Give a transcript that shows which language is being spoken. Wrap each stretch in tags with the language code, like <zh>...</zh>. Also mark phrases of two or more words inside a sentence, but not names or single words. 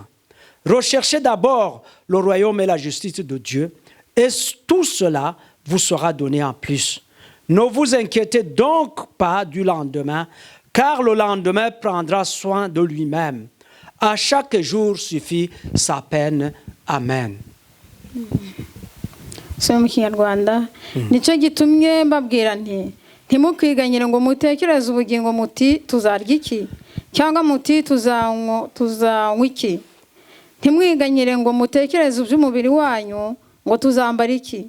<fr>Recherchez d'abord le royaume et la justice de Dieu, et tout cela vous sera donné en plus. Ne vous inquiétez donc pas du lendemain, car le lendemain prendra soin de lui-même. À chaque jour suffit sa peine. Amen.</fr> <rw>So mu Kinyarwanda nicyo gitumye mbabwira ntimukiganyire ngo mutekereze ubugingo muti tuzarya iki cyangwa muti tuzanywa iki. Ntimwiganyire ngo mutekereze iby'umubiri wanyu ngo tuzambara iki.</rw>